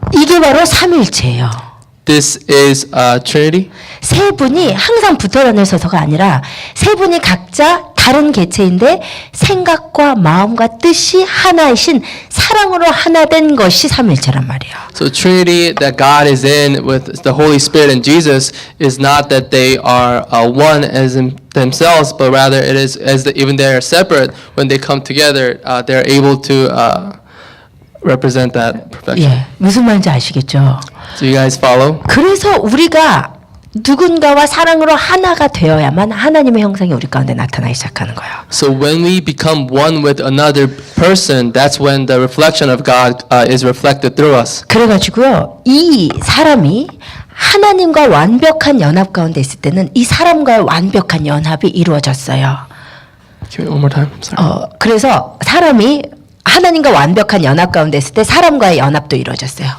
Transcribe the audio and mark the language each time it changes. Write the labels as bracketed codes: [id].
[ko] 이게 바로 삼위일체예요. [en] This is Trinity. [ko] 세 분이 항상 붙어 다녀서가 아니라 세 분이 각자 다른 개체인데 생각과 마음과 뜻이 하나이신 사랑으로 하나 된 것이 삼위일체란 말이에요. [en] So Trinity that God is in with the Holy Spirit and Jesus is not that they are one as in themselves, but rather it is even they are separate. When they come together, they're able to represent that perfection. [ko] 예, 무슨 말인지 아시겠죠? [en] Do you guys follow? [ko] 그래서 우리가 누군가와 사랑으로 하나가 되어야만 하나님의 형상이 우리 가운데 나타나기 시작하는 거예요. [en] So when we become one with another person, that's when the reflection of God is reflected through us. [ko] 그래가지고요, 이 사람이 하나님과 완벽한 연합 가운데 있을 때는 이 사람과의 완벽한 연합이 이루어졌어요. [en] Can we one more time? Sorry. [ko] 그래서 사람이 하나님과 완벽한 연합 가운데 있을 때 사람과의 연합도 이루어졌어요.